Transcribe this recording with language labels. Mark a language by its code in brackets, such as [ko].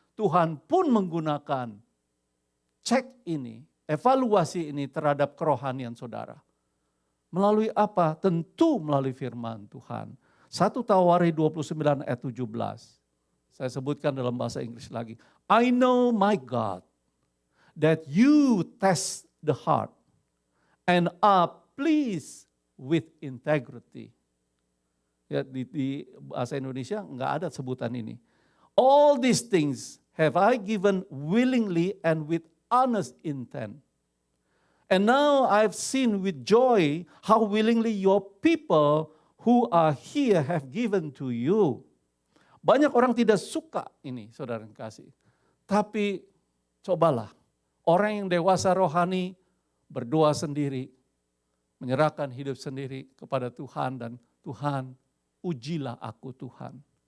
[id] Tuhan pun menggunakan cek ini, evaluasi ini terhadap kerohanian saudara. Melalui apa? Tentu melalui firman Tuhan. 1 Tawari 29 ayat 17. Saya sebutkan dalam bahasa Inggris lagi. [en] I know my God that you test the heart and are pleased with integrity. [id] Ya, di bahasa Indonesia enggak ada sebutan ini. [en] All these things have I given willingly and with honest intent. And now I've seen with joy how willingly your people who are here have given to you. [id] Banyak orang tidak suka ini, saudara yang kasih. Tapi cobalah, orang yang dewasa rohani berdoa sendiri, menyerahkan hidup sendiri kepada Tuhan dan Tuhan, ujilah aku Tuhan.